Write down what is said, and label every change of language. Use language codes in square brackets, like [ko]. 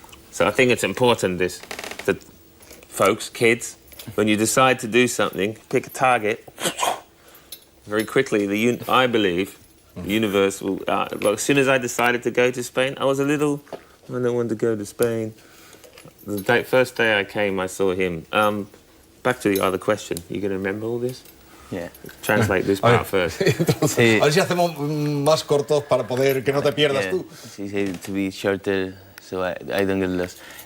[en] So I think it's important that folks, kids, when you decide to do something, pick a target. Very quickly, I believe, Universal. Like, as soon as I decided to go to Spain, I was a little. I don't want to go to Spain. The first day I came, I saw him. Back to the other question. You gonna remember all this? Yeah. Translate this part first. [es] Entonces, a ver si hacemos más cortos para poder que no te pierdas [en] Yeah. [es] tú. [en] Sí, to be shorter, so I don't get lost.